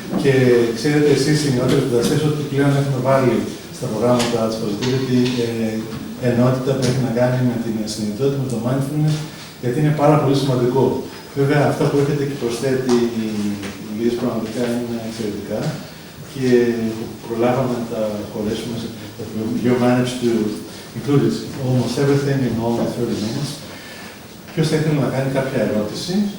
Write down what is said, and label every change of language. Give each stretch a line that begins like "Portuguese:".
Greek: Και ξέρετε εσείς οι νεότεροι σπουδαστές ότι πλέον έχουμε βάλει στα προγράμματα της Positivity ότι ενότητα που έχει να κάνει με την συνειδητότητα, με το mindfulness, γιατί είναι πάρα πολύ σημαντικό. Βέβαια, αυτά που έχετε και προσθέτει οι Λύες πραγματικά είναι εξαιρετικά και προλάβαμε να τα χωρέσουμε.
English: You managed to include almost everything in only 30 minutes.
Greek: Ποιος θα ήθελε να κάνει κάποια ερώτηση?